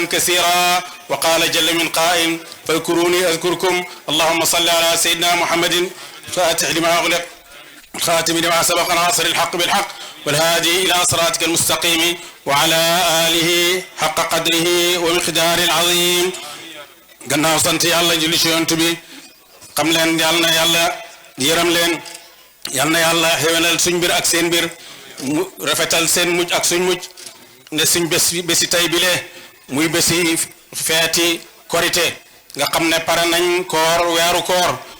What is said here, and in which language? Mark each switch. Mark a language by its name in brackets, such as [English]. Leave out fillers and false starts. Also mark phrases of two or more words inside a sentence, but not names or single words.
[Arabic] كثيرا وقال جل من قائل فاذكروني أذكركم اللهم صل على سيدنا محمد فاتح لما أغلق الخاتم لما سبق ناصر الحق بالحق والهادي إلى صراطك المستقيم وعلى آله حق قدره ومقدار العظيم [Wolof] gannaaw sant yàlla julli ci yonent bi xam leen yal na yàlla yërëm leen yal na yàlla xéwénal suñ mbir ak seen mbir mu rafetal seen mujj ak suñ mujj ne suñ bési tey bile muy bési feeti korite nga xam ne pare nañ koor weeru koor